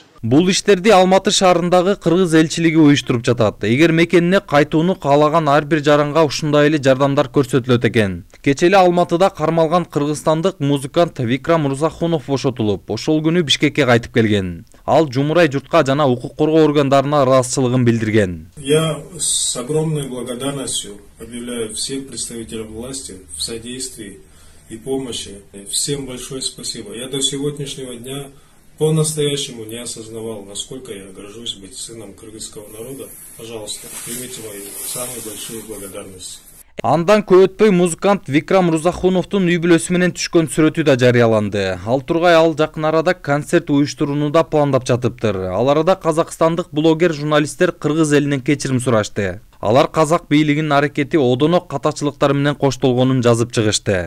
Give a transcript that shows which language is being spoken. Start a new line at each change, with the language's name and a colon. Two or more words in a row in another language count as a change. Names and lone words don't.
Kyrgyz: Бул иштерди Алматы шаарындагы кыргыз элчилиги уюштуруп жатат. Эгер мекенине кайтууну каалаган ар бир жаранга ушундай эле жардамдар көрсөтүлөт экен. Кече эле Алматыда кармалган кыргызстандык музыкант Викрам Мырзахунов бошотулуп, ошол күнү Бишкекке кайтып келген. Ал жумурай журтка жана укук коргоо органдарына ыраазычылыгын билдирген.
Russian: Я с огромной благодарностью объявляю всех представителям власти в содействии и помощи. Всем большое спасибо. Я до сегодняшнего дня по-настоящему не осознавал, насколько я горжусь быть сыном кыргызского народа. Пожалуйста, примите мои самые большие благодарности.
Kyrgyz: Андан көп өтпөй музыкант Викрам Мырзахуновдун үй бүлөсү менен түшкөн сүрөтү да жарыяланды. Ал тургай ал жакын арада концерт уюштурууну да пландап жатыптыр. Ал арада казакстандык блогер журналисттер кыргыз элинен кечирим сурашты. Алар казак бийлигинин аракети одоно катачылыктар менен коштолгонун жазып чыгышты.